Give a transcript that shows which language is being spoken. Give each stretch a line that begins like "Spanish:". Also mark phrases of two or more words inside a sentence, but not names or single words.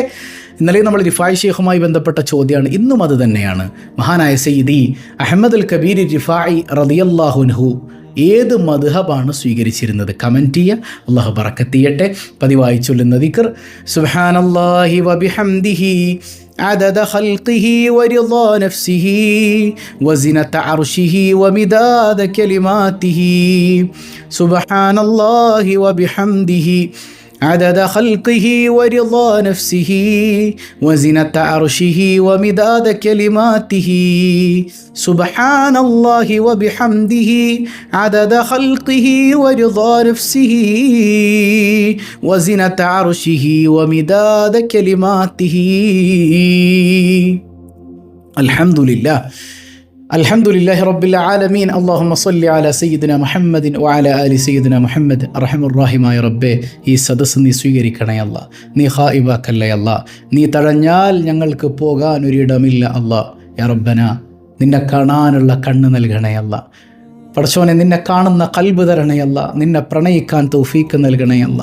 Malayalam: ഇന്നലെ നമ്മൾ റിഫായി ശൈഖുമായി ബന്ധപ്പെട്ട ചോദ്യമാണ്. ഇന്നും അത് തന്നെയാണ്. മഹാനായ സയ്യിദി അഹ്മദുൽ കബീർ റിഫായി
Arabic: رضي الله عنه
Malayalam: ഏത് മദ്ഹബാണ് സ്വീകരിച്ചിരുന്നത്? കമൻറ്റ് ചെയ്യുക. അല്ലാഹു ബറക്കത്ത് ചെയ്യട്ടെ. പതിവായി ചൊല്ലുന്ന ദിക്ർ
Arabic: سبحان الله وبحمده عدد خلقه ورضا نفسه وزنة عرشه ومداد كلماته سبحان الله وبحمده عدد خلقه ورضا نفسه وزنة عرشه ومداد كلماته سبحان الله وبحمده عدد خلقه ورضا نفسه وزنة عرشه ومداد كلماته الحمد لله الحمد لله رب العالمين اللهم صل على سيدنا محمد وعلى آل سيدنا محمد أرحم الراحماയ
Malayalam: റബ്ബേ, ഈ സദസ്സ് നീ സ്വീകരിക്കണേ അല്ലാ. നീ ഖായിബാക്കല്ലേ അല്ലാ. നീ തടഞ്ഞാൽ ഞങ്ങൾക്ക് പോകാൻ ഒരിടമില്ല അല്ലാ.
Arabic: يا ربنا,
Malayalam: നിന്നെ കാണാനുള്ള കണ്ണ് നൽകണേ അല്ലാ. പടച്ചോനെ, നിന്നെ കാണുന്ന കൽബ് തരണയല്ല. നിന്നെ പ്രണയിക്കാൻ തൗഫീക്ക് നൽകണയല്ല.